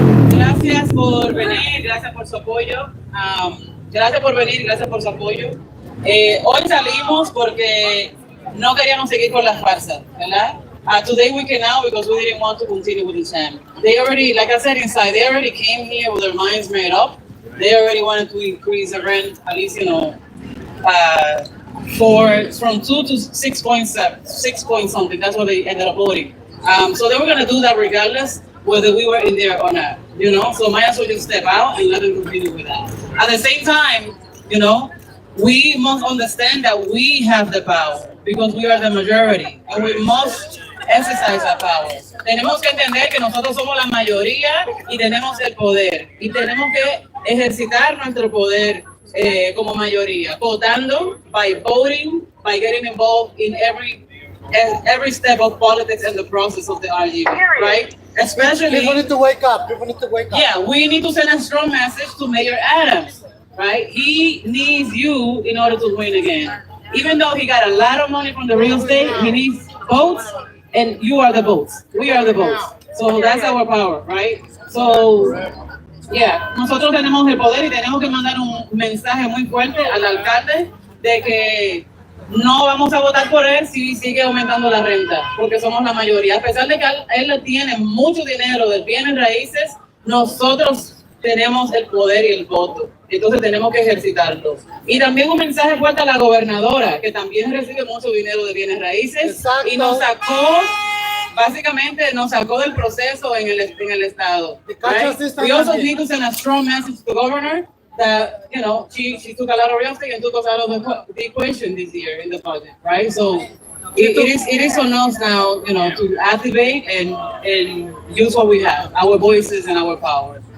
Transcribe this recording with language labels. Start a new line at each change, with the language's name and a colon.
Spanish: Gracias por venir, gracias por su apoyo. Gracias por venir, gracias por su apoyo. Hoy salimos porque no queríamos seguir con las farsas, ¿verdad?
English: Today we came out because we didn't want to continue with the sham. They already, like I said inside, they already came here with their minds made up. They already wanted to increase the rent, at least, from 2 to 6.7, 6 point something. That's what they ended up voting. So they were going to do that regardless whether we were in there or not, So might as well just step out and let them continue with that. At the same time, we must understand that we have the power because we are the majority, and we must exercise that power.
Spanish: Tenemos que entender que nosotros somos la mayoría y tenemos el poder. Y tenemos que ejercitar nuestro poder como mayoría, votando,
English: by voting, by getting involved in every every step of politics and the process of the argument, right? Especially, People need to wake up. People need to wake up. yeah, we need to send a strong message to Mayor Adams, right? He needs you in order to win again. Even though he got a lot of money from the real estate, he needs votes, and you are the votes. We are the votes. So that's our power, right?
Spanish: So, yeah, nosotros tenemos el poder y tenemos que mandar un mensaje muy fuerte al alcalde de que no vamos a votar por él si sigue aumentando la renta, porque somos la mayoría. A pesar de que él tiene mucho dinero de bienes raíces, nosotros tenemos el poder y el voto. Entonces tenemos que ejercitarlo. Y también un mensaje fuerte a la gobernadora, que también recibe mucho dinero de bienes raíces. Exacto. Y nos sacó, básicamente nos sacó del proceso en el estado.
English: Right? We also need to send a strong message to the governor that, you know, she took a lot of real estate and took us out of the equation this year in the budget, right? So it is on us now, you know, to activate and use what we have, our voices and our power.